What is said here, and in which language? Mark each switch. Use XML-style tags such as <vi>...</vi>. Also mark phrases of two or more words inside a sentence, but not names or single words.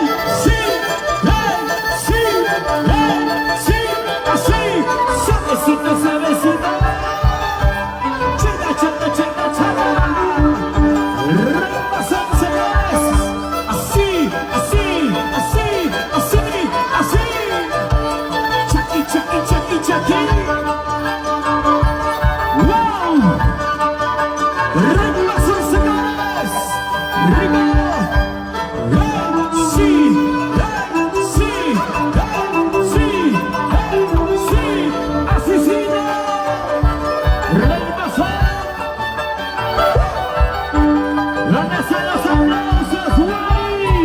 <es>Sí, ¡hey! Sí, ¡hey! Sí, así. Suavecito, suavecito. Cheta, cheta, cheta, cheta. Ray Mazón, señores. Así, así, así, así, así.</es> <qu>Chaki, chaki, chaki, chaki.</qu> <es>¡Wow! Ray Mazón, señores. Rimero. ¡Hey! Sí, ¡hey! Sí, ¡hey! Sí, ¡hey! Sí, así, sí, no. Ray Mazón. ¿Dónde están los aplausos, Guari?</es>